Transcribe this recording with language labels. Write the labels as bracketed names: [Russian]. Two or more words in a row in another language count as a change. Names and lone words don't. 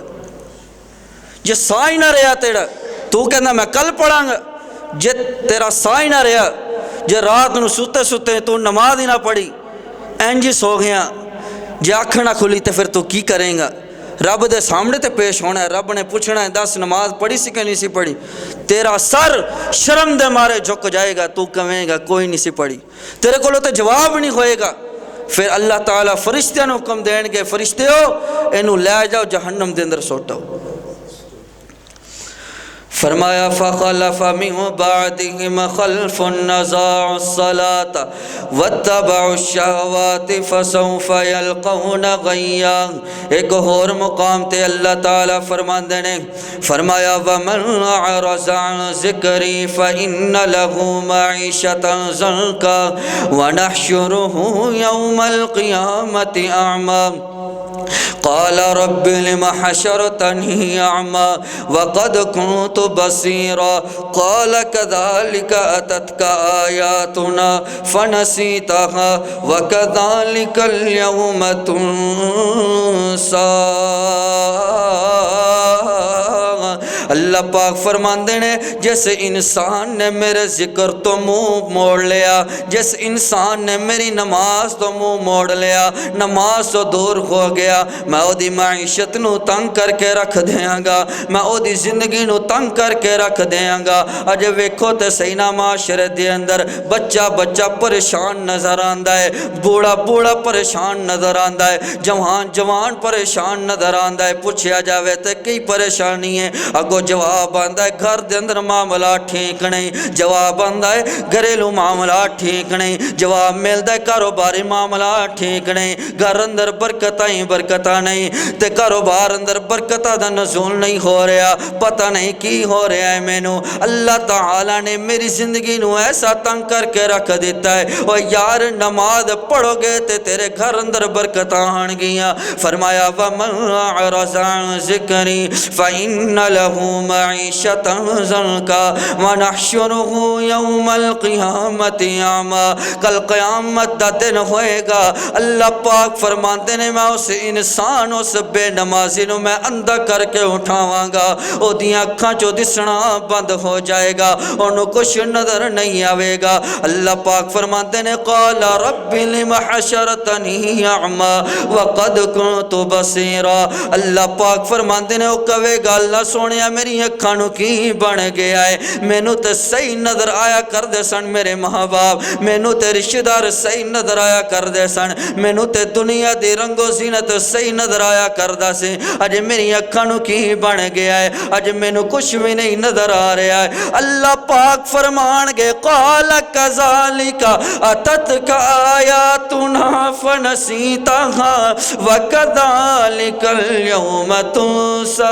[Punjabi] جے سائے نہ رہا تیرا تو کہنا میں کل پڑھاں گا، جے تیرا سائے نہ رہا، جے رات نو ستے تو نماز ہی نہ پڑھی اینجی سو گیا، جے آنکھ نہ کھلی تو پھر تو کی کریں گا؟ رب دے سامنے تے پیش ہونا ہے، رب نے پوچھنا ہے 10 نماز پڑھی سی کہ نہیں سی پڑھی؟ تیرا سر شرم دے مارے جھک جائے گا، تو کہیں گا کوئی نہیں سی پڑھی، تیرے کو تو جواب نہیں ہوئے گا۔ پھر اللہ تعالیٰ فرشتیاں نو حکم دین گے فرشتیو اینو لے جاؤ جہنم دے اندر سوٹو۔ [Arabic] فرمایا فخلف من بعدهم خلف اضاعوا الصلاة واتبعوا الشهوات فسوف يلقون غیا۔ [Punjabi] ایک اور مقام تے اللہ تعالیٰ فرماندے نے فرمایا [Arabic] ومن اعرض عن ذکری فإن له معیشة ضنکا ونحشره يوم القیامة اعمی۔ قال رب لم حشرتني أعمى وقد كنت بصيرا قال كذلك أتتك آياتنا فنسيتها وكذلك اليوم تنسى۔ [Punjabi] اللہ پاک فرماندے نے جس انسان نے میرے ذکر تو منہ موڑ لیا، جس انسان نے میری نماز تو منہ موڑ لیا، نماز تو دور ہو گیا، میں او دی معیشت نو تنگ کر کے رکھ دیاں گا، میں او دی زندگی نو تنگ کر کے رکھ دیاں گا۔ اج ویکھو تے سینہ معاشرے دے اندر بچہ پریشان نظر آندا ہے، بوڑھا پریشان نظر آندا ہے، جوان پریشان نظر آندا ہے۔ پوچھیا جاوے تے کئی پریشانی ہے، اگو جواب آندا ہے گھر دے اندر معاملات ٹھیک نہیں، جواب آندا ہے گھریلو معاملات ٹھیک نہیں، جواب ملدا ہے کاروباری معاملات ٹھیک نہیں، گھر اندر برکتاں نہیں تے کاروبار اندر برکتاں دا نزول نہیں ہو رہا، پتہ نہیں کی ہو رہا ہے مینوں۔ اللہ تعالی نے میری زندگی نو ایسا تنگ کر کے رکھ دیتا ہے، او یار نماز پڑھو گے تے تیرے گھر اندر برکتاں آن گیاں۔ [Arabic] فرمایا ومن اعرض عن ذکری فإن له معیشة ضنکا ونحشره یوم القیامت اعمی۔ [Punjabi] کل قیامت دا دن ہوئے گا، اللہ پاک فرماتے نے میں اس انسان اس بے نمازی نو میں اندھا کر کے اٹھاواں گا، او دیاں اکھاں چو دسنا بند ہو جائے گا، انہوں کچھ نظر نہیں آوے گا۔ اللہ پاک فرماتے نے [Arabic] قال رب لم حشرتنی اعمی وقد کنت بصیرا۔ [Punjabi] اللہ پاک فرماتے نے او کہے گا اللہ سونیا میری اکھاں نو کی بن گیا ہے، مینوں تے صحیح نظر آیا کردے سن میرے ماں باپ، مینوں تے رشتہ دار صحیح نظر آیا کردے سن، مینوں تے دنیا دی رنگ و زینت صحیح نظر آیا کردا سی، اج میری اکھاں نو کی بن گیا ہے، اج مینوں کچھ بھی نہیں نظر آ رہا ہے۔ اللہ پاک فرمان گے [Arabic] قال کذالک اتتک آیاتنا فنسیتها وکذالک اليوم تنسا۔